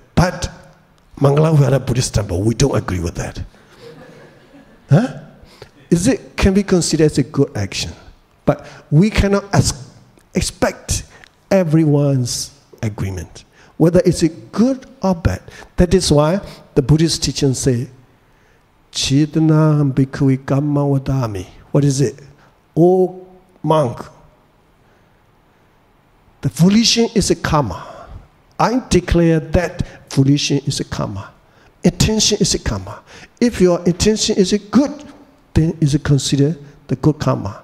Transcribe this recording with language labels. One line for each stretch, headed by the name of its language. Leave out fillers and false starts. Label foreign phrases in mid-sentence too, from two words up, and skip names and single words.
English: But Mangala, we had a Buddhist temple, we don't agree with that. Huh? Can be considered as a good action. But we cannot expect everyone's agreement, whether it's good or bad. That is why the Buddhist teachings say,
Pali: Chidana bhikkhave kamma vadami.
English: What is it? Oh monk, the volition is a karma. I declare that volition is a karma. Intention is a karma. If your intention is a good, then it's considered the good karma.